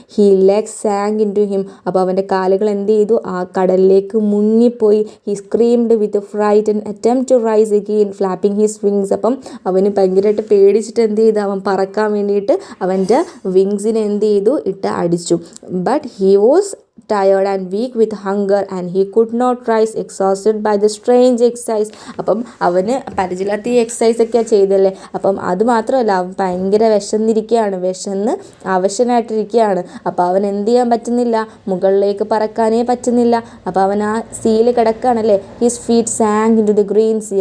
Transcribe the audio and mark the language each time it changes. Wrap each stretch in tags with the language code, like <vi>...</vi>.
<en>He legs sank into him.</en> <ml>അപ്പോൾ അവൻ്റെ കാലുകൾ എന്ത് ചെയ്തു, ആ കടലിലേക്ക് മുങ്ങിപ്പോയി.</ml> <en>He screamed with fright and attempt to rise again flapping his wings.</en> <ml>അപ്പം അവന് ഭയങ്കരമായിട്ട് പേടിച്ചിട്ട് എന്ത് ചെയ്തു, അവൻ പറക്കാൻ വേണ്ടിയിട്ട് അവൻ്റെ വിങ്സിനെ എന്ത് ചെയ്തു, ഇട്ട് അടിച്ചു.</ml> <en>But he was tired and weak with hunger and he could not rise, exhausted by the strange exercise.</en> <ml>അപ്പം അവന് പരിചയമില്ലാത്ത ഈ എക്സസൈസ് ഒക്കെ ചെയ്തല്ലേ. അപ്പം അത് മാത്രമല്ല, അവൻ ഭയങ്കര വിശന്ന് അവശനായിട്ടിരിക്കുകയാണ്. അപ്പോൾ അവൻ എന്ത് ചെയ്യാൻ പറ്റുന്നില്ല, മുകളിലേക്ക് പറക്കാനേ പറ്റുന്നില്ല. അപ്പോൾ അവൻ ആ സീയിൽ കിടക്കുകയാണല്ലേ.</ml> <en>His feet sank into the green sea.</en>